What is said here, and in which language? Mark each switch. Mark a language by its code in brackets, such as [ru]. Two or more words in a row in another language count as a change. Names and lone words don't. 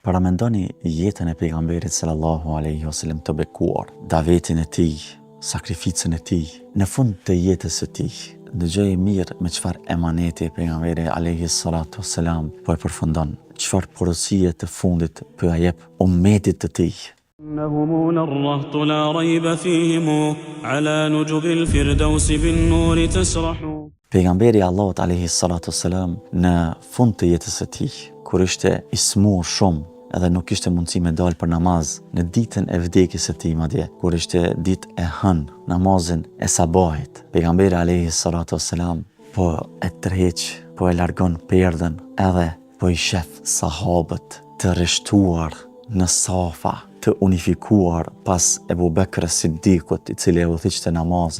[sq] Paramendoni jetën e pejgamberit [ar] صلى الله عليه وسلم [sq] të bekuar, davetin e tij, sakrificën e tij, në fund të jetës së tij. Dëgjoj mirë me çfarë emaneti pejgamberi [ar] عليه الصلاة والسلام [sq] po e përfundon, çfarë porosie të fundit po ja jep ummetit të tij. [ar] إنهم الرهط لا ريب فيهم على نجب الفردوس بالنور تسرح. [sq] Pejgamberi Allahut [ar] عليه الصلاة والسلام [sq] në fund të jetës së tij, kur ishte i smur shumë, edhe nuk kishte mundësi me dalë për namaz në ditën e vdekjes së tij madje, kur ishte ditë e hënë, namazin e sabahit, pejgamberi [ar] عليه الصلاة والسلام [sq] po e tërheq, po e largon perdën, edhe po i shef sahabët të rreshtuar në safa, të unifikuar pas Ebu Bekr Siddiqut, i cili e udhëhiqte namazin.